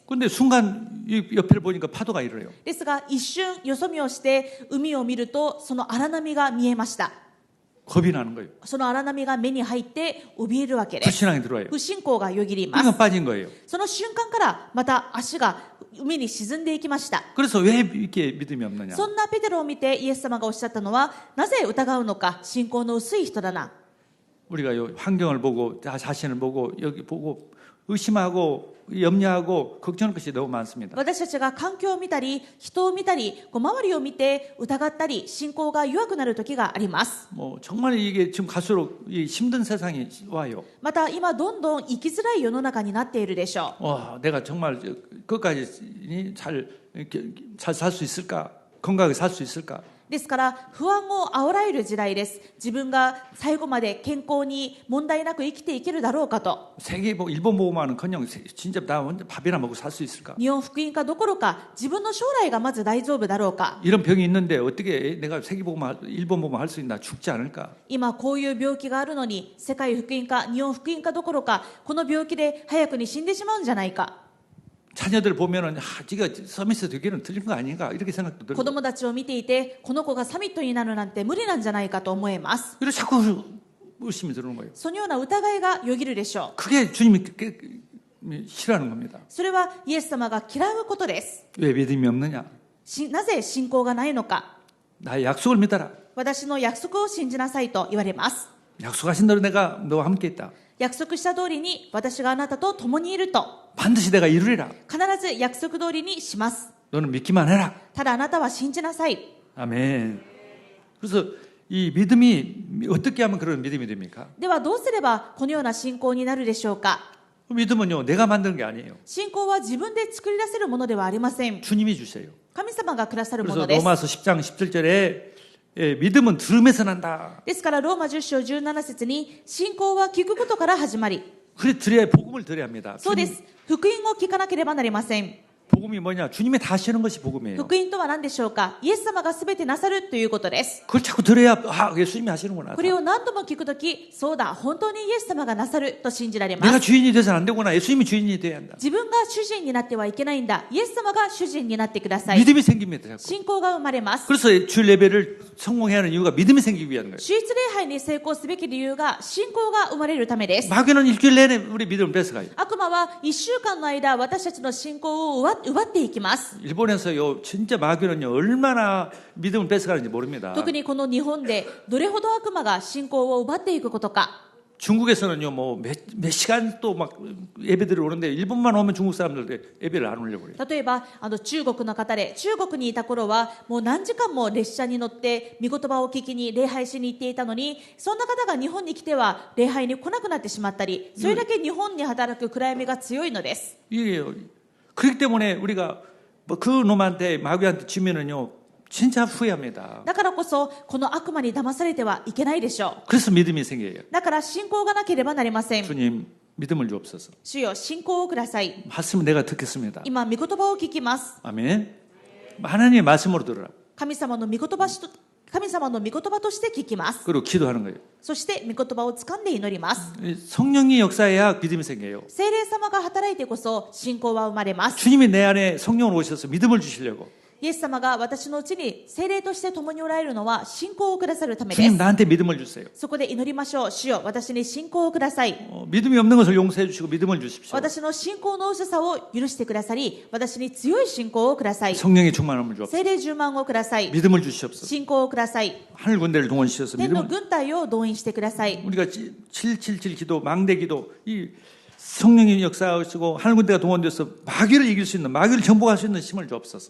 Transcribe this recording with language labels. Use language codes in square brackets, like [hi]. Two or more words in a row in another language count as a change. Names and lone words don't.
[ko] 근데 순간 이 옆에를 보니까 파도가 일어요. [ja] ですが一瞬よそ見をして海を見ると、その荒波が見えました。 [ko] 겁이 나는 거예요. [ja] その荒波が目に入って怯えるわけです。 [ko] 불신앙이 들어와요. [ja] 不信仰がよぎりま [ko] 그러니까 [ja] す。 [ko] 빠진 거예요. [ja] その瞬間からまた足が海に沈んでいきました。 [ko] 그래서 왜 이렇게 믿음이 없느냐? [ja] そんなペテロを見てイエス様がおっしゃったのは、なぜ疑うのか、信仰の薄い人だな。 [ko] 우리가 요 환경을 보고 자신을 보고 여기 보고 의심하고 염려하고 걱정할 것이 너무 많습니다. [ja] 私たちが環境を見たり人を見たり周りを見て疑ったり信仰が弱くなる時があります。 [ko] 정말 이게 지금 갈수록 힘든 세상이 와요. [ja] また今どんどん生きづらい世の中になっているでしょう。 [ko] 내가 정말 끝까지 잘 살 수 있을까? 건강하게 살 수 있을까? [ja] ですから不安を煽られる時代です。自分が最後まで健康に問題なく生きていけるだろうかと。 [ko] 일본 보고만은커녕 진짜 나 혼자 밥이나 먹고 살 수 있을까? [ja] 日本福音化どころか自分の将来がまず大丈夫だろうか。 [ko] 이런 병이 있는데 어떻게 내가 일본 보고만 할 수 있나? 죽지 않을까? [ja] 今こういう病気があるのに世界福音化日本福音化どころかこの病気で早くに死んでしまうんじゃないか。 [ko] 자녀들 보면은 지가 서밋에 되기는 틀린 거 아닌가 이렇게 생각도 [ja] 子 [ko] 들고 [ja] 供たちを見ていてこの子がサミットになるなんて無理なんじゃないかと思えます。 [ko] 이래 자꾸 의심이 드는 거예요. [ja] そのような疑いがよぎるでしょう。 [ko] 그게 주님이 싫어하는 겁니다. [ja] それはイエス様が嫌うことです。 [ko] 왜 믿음이 없느냐? [ja] なぜ信仰がないのか。 [ko] 나의 약속을 믿어라. [ja] 私の約束を信じなさいと言われます。 [ko] 약속하신 대로 내가 너와 함께 있다. [ja] 約束した通りに私があなたと共にいると [ko] 반드시 내가 이루리라. [ja] 必ず約束通りにします。 [ko] 너는 믿기만 해라. [ja] ただあなたは信じなさい。 [ko] 아멘. 그래서 이 믿음이 어떻게 하면 그런 믿음이 됩니까? [ja] ではどうすればこのような信仰になるでしょうか。 [ko] 믿음은요 내가 만드는 게 아니에요. [ja] 信仰は自分で作り出せるものではありません。 [ko] 주님이 주세요. [ja] 神様がくださるも [ko] 그래서 [ja] のです。 [ko] 로마서 10장 17절에 믿음은 들음에서 난다. [ja] ですからローマ10章17節に信仰は聞くことから始まり [ko] 그래 드려야 복음을 드려야 합니다. [ja] そうです。福音を聞かなければなりません。 [ko] 복음이 뭐냐? 주님이 다 하시는 것이 복음이에요. [ja] 福音とは何でしょうか。イエス様が全てなさるということです。 [ko] 그걸 자꾸 들어야 아 예수님이 하시는구나. [ja] これを何度も聞くとき、そうだ、本当にイエス様がなさると信じられま [ko] 내가 [ja] す。 [ko] 주인이 돼서는 안 되구나. 예수님이 주인이 돼야 한다. [ja] 自分が主人になってはいけないんだ。イエス様が主人になってください。 [ko] 믿음이 생깁니다. 자꾸. [ja] 信仰が生まれます。 [ko] 그래서 주일 예배를 성공해야 하는 이유가 믿음이 생기기 위한 거예요. [ja] 主日礼拝に成功すべき理由が信仰が生まれるためです。 [ko] 마귀는 일주일 내내 우리 믿음을 뺏어가요. [ja] 悪魔は1週間の間、私たちの信仰を奪っていきます。 [ko] 일본에서요 진짜 마귀는요 얼마나 믿음을 뺏어가는지 모릅니다. [ja] 特にこの日本でどれほど悪魔が信仰を奪っていくことか。 [ko] 중국에서는요 뭐 몇 시간 또 막 예배들이 오는데 일본만 오면 중국 사람들 예배를 안 올려 버려요. [ja] 例えば中国の方で、中国にいた頃はもう何時間も列車に乗って御言葉を聞きに礼拝しに行っていたのに、そんな方が日本に来ては礼拝に来なくなってしまったり、それだけ日本に働く暗闇が強いのです。 [ko] 이게 그렇기 때문에 우리가 뭐 그 놈한테 마귀한테 지면은요 진짜 후회합니다. [ja] だからこそこの悪魔に騙されてはいけないでしょう。 [ko] 그래서 믿음이 생겨요. [ja] だから信仰がなければなりません。 [ko] 주님 믿음을 주옵소서. [ja] 主よ、信仰をください。 [ko] 말씀 내가 듣겠습니다. [ja] 今御言葉を聞きます。 [ko] 아멘. 하나님의 말씀으로 들으라. [ja] 神様の御言葉として聞きます。 [ko] 그리고 기도하는 거예요. [ja] そして御言葉を掴んで祈ります。 [ko] 성령이 역사해야 믿음이 생겨요. [ja] 聖霊様が働いてこそ信仰は生まれます。 [ko] 주님이 내 안에 성령을 오셔서 믿음을 주시려고. [ja] イエス様が私のうちに聖霊として共におられるのは信仰をくださるためで [ko] 주님 [ja] す。 [ko] 나한테 믿음을 주세요. [ja] そこで祈りましょう。主よ、私に信仰をください。 [ko] 믿음이 없는 것을 용서해 주시고 믿음을 주십시오. [ja] 私の信仰の薄さを許してくださり、私に強い信仰をください。 [ko] 성령의 충만함을 주옵소서. [ja] 聖霊充満をください。 [ko] 믿음을 주시옵소서. [ja] 信仰をください。 [ko] 하늘 군대를 동원시켜서 [ja] 天の [ko] 믿음을 [ja] 軍隊を動員してください。 [ko] 우리가 777 기도, 망대 기도, 이 성령의 역사하시고 하늘 군대가 동원돼서 마귀를 이길 수 있는, 마귀를 정복할 수 있는 힘을 주옵소서.